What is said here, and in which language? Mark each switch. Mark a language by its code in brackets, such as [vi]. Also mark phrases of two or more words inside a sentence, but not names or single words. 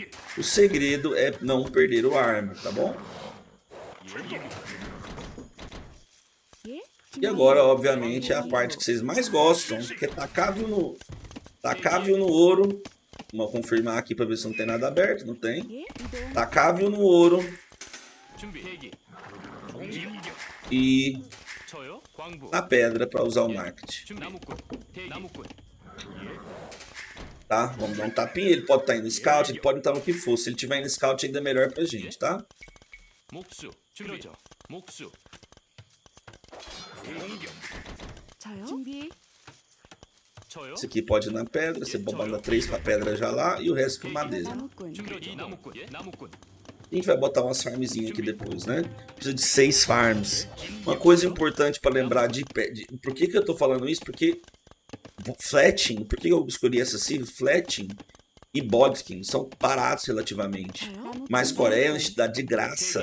[pt] O segredo é não perder o arma, tá bom? [ko] 예? [pt] E agora, obviamente, é a parte que vocês mais gostam, que é tacar view no ouro. Vamos confirmar aqui para ver se não tem nada aberto. Não tem. [ko] 예? 이동. [pt] Tacar view no ouro. E na pedra para usar o market. Tá? Vamos dar um tapinha. Ele pode estar indo no scout, ele pode estar no que for. Se ele tiver indo no scout, ainda é melhor pra gente, tá? [ko] 그러죠. 목수. 공격. 저요? 준비. 저요? [pt] Esse aqui pode ir na pedra, você manda 3 pra pedra já lá e o resto pra madeira. [ko] 나무꾼. 그러죠. 나무꾼. 예, 나무꾼. [pt] A gente vai botar umas farmzinhas aqui depois, né? Precisa de 6 farms. Uma coisa importante para lembrar por que eu tô falando isso? Porque Fletching, por que eu escolhi essa civil? Fletching e Bodkin são baratos relativamente. [ko] 저요? [pt] Mas Coreia te dá de graça